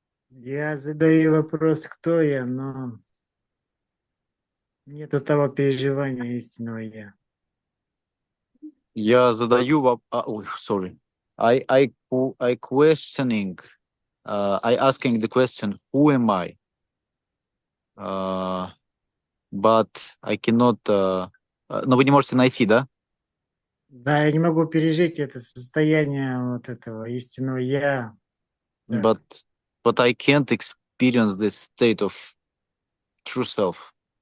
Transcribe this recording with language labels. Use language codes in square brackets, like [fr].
[ru] Я задаю вопрос, кто я, но нету того переживания истинного я. Я задаю ой, [en] sorry. I questioning. I asking the question, who am I? But I cannot. [ru] Но вы не можете найти, да? Да, я не могу пережить это состояние вот этого истинного я. Да. [en] But I can't experience this state of true self.